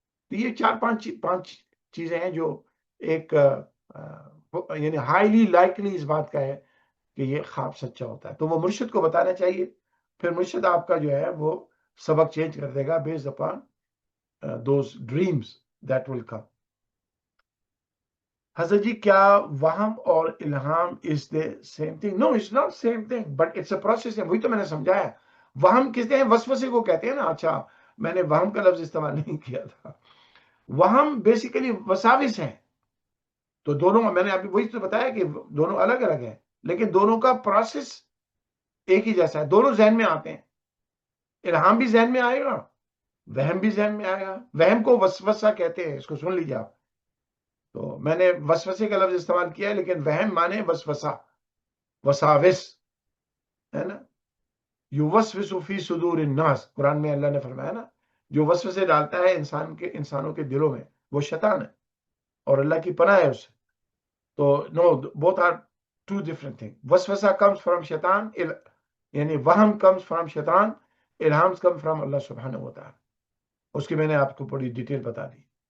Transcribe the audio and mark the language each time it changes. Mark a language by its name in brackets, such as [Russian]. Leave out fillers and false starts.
[Urdu] تو یہ 4-5 چیزیں ہیں جو ایک یعنی ہائیلی لائکلی اس بات کا ہے کہ یہ خواب سچا ہوتا ہے. تو وہ مرشد کو بتانا چاہیے. پھر مرشد آپ کا جو ہے وہ سبق چینج کر دے گا [English] Based upon those dreams that will come. [Urdu] حضرت جی کیا وہم اور الہام [English] is the same thing? No, it's not same thing, but it's a process. [Urdu] وہی تو میں نے سمجھایا. وہم کہتے ہیں وسوسے کو کہتے ہیں نا. اچھا میں نے وہم کا لفظ استعمال نہیں کیا تھا. وہم بیسیکلی وساوس ہیں. تو دونوں میں نے ابھی وہی تو بتایا کہ دونوں الگ الگ ہیں لیکن دونوں کا پروسیس ایک ہی جیسا ہے. دونوں ذہن میں آتے ہیں. الہام بھی ذہن میں آئے گا, وہم بھی ذہن میں آئے گا. وہم کو وسوسہ کہتے ہیں, اس کو سن لیجیے آپ. تو میں نے وسوسے کا لفظ استعمال کیا ہے لیکن وہم مانے وسوسہ, وساوس ہے نا. [Arabic] یوسوس فی صدور الناس, [Urdu] قرآن میں اللہ نے فرمایا نا, جو وسوسے ڈالتا ہے انسانوں کے دلوں میں وہ شیطان ہے اور اللہ کی پناہ ہے اس سے. [English] تو no, both are two different things. [Urdu] وسوسہ [English] comes from [Urdu] شیطان, یعنی وہم comes from شیطان, الہام comes from اللہ سبحانہ و تعالی. اس کی میں نے آپ کو بڑی ڈیٹیل بتا دی.